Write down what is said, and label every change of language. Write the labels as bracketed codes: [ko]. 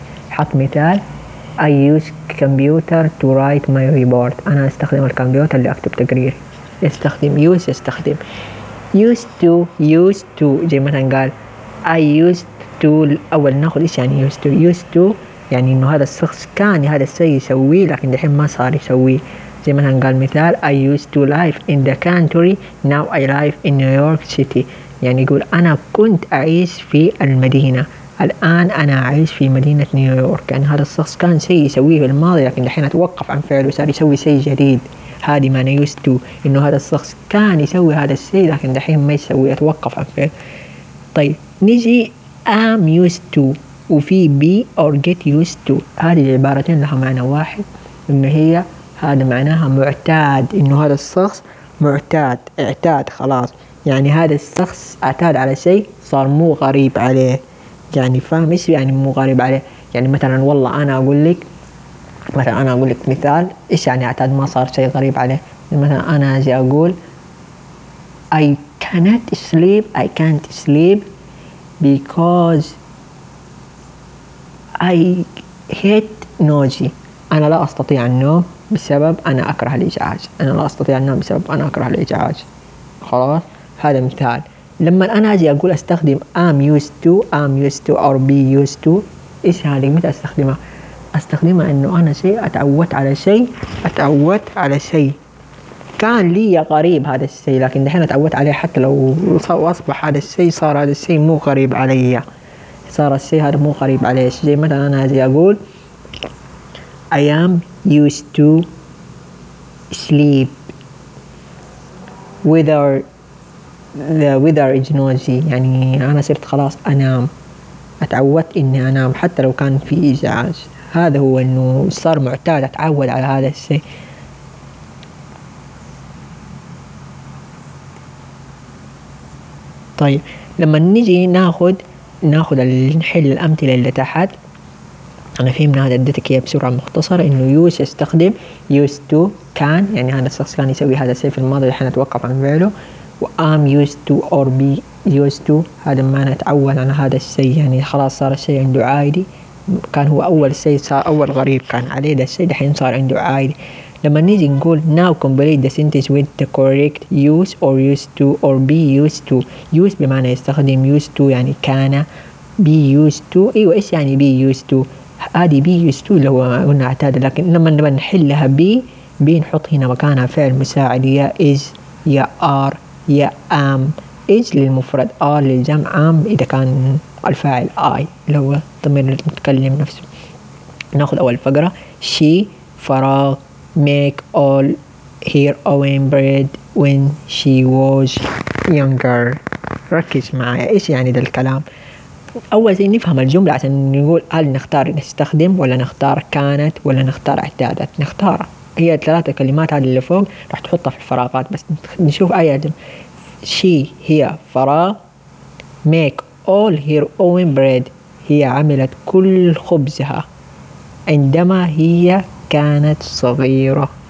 [ar] حط مثال [en] I use computer to write my report. [ar] أنا أستخدم الكمبيوتر لأكتب تقرير. يستخدم [en] used to [ar] زي مثلا قال [en] I used to. [ar] أول نأخذ إيش يعني [en] used to. [ar] used to يعني إنه هذا الشخص كان هذا الشيء يسوي لكن دحين ما صار يسوي. زي مثلا قال مثال [en] I used to live in the country now I live in New York City. [ar] يعني يقول أنا كنت أعيش في المدينة الآن أنا أعيش في مدينة نيويورك. يعني هذا الشخص كان شيء يسويه في الماضي لكن دحين توقف عن فعله صار يسوي شيء جديد. هذه ما أنا [en] used to [ar] إنه هذا الشخص كان يسوي هذا الشيء لكن دحين ما يسوي أتوقف عن فعله. طيب نجي [en] I'm used to [ar] وفي [en] be or get used to. [ar] هذه العبارتين لها معنى واحد إنه هي هذا معناها معتاد إنه هذا الشخص معتاد اعتاد خلاص. يعني هذا الشخص اعتاد على شيء صار مو غريب عليه. يعني فاهم إيش يعني مو غريب عليه؟ يعني مثلا والله أنا أقول لك مثلا أنا أقول لك مثال إيش يعني اعتاد ما صار شيء غريب عليه. مثلا أنا أجي أقول [en] I can't sleep because I hate noisy. [ar] أنا لا أستطيع النوم بسبب أنا أكره الإزعاج. أنا لا أستطيع النوم بسبب أنا أكره الإزعاج خلاص. هذا مثال. لما أنا أجي أقول أستخدم [en] I'm used to or be used to [ar] إيش هذه متى أستخدمها؟ أستخدمها إنه أنا شيء أتعودت على شيء كان لي قريب هذا الشيء لكن دحين أتعودت عليه حتى لو أصبح هذا الشيء صار هذا الشيء مو قريب علي. صار الشيء هذا مو قريب علي. زي مثلا أنا أجي أقول [en] I am used to sleep the weather is noisy. [ar] يعني أنا صرت خلاص أنام أتعودت إني أنام حتى لو كان في إزعاج. هذا هو إنه صار معتاد أتعود على هذا الشيء. طيب لما نجي ناخد نحل الأمثلة اللي تحت أنا فهمنا هذا أدتك إياه بسرعة مختصرة إنه use يستخدم [en] used to can [ar] يعني هذا الشخص كان يسوي هذا الشيء في الماضي الحين أتوقف عن فعله و [en] I'm used to or be used to [ar] هذا ما نتعود على هذا الشيء يعني خلاص صار الشيء عنده عادي. كان هو أول شيء صار أول غريب كان عليه ده الشيء دحين صار عنده عادي. لما نيجي نقول [en] now complete the sentence with the correct use or used to or be used to. [ar] use بمعنى يستخدم, used to يعني كان, [en] be used to [ar] أيوة إيش يعني be used to, هذه be used to اللي هو قلنا اعتاد, لكن لما نحلها be نحط هنا مكانها فعل مساعد يا is يا are يا am. is للمفرد, are للجمع, am إذا كان الفاعل I اللي هو ضمير المتكلم نفسه. ناخذ أول فقرة, [en] she [ar] فراغ [en] make all her own bread when she was younger. [ar] ركز معايا إيش يعني ده الكلام. أول شيء نفهم الجملة عشان نقول هل نختار نستخدم ولا نختار كانت ولا نختار اعتادت. نختار هي الثلاثة كلمات هذه اللي فوق راح تحطها في الفراغات, بس نشوف أي جملة. she هي فراغ, [en] make all her own bread [ar] هي عملت كل خبزها عندما هي كانت صغيرة.